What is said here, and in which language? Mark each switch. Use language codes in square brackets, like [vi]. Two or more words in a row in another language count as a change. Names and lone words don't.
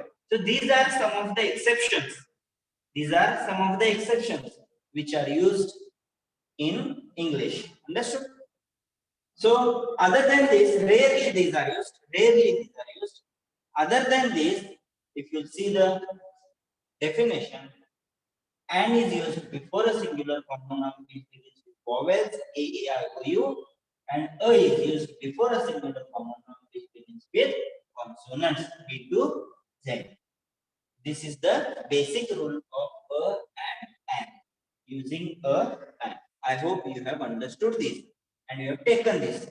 [en] So these are some of the exceptions. These are some of the exceptions which are used in English. Understood? So other than this, rarely these are used. Other than this, if you see the definition, an is used before a singular common noun which begins with vowels a, e, I, o, u, and a is used before a singular common noun which begins with consonants b to z. This is the basic rule of a and an. Using a and. I hope you have understood this and you have taken this.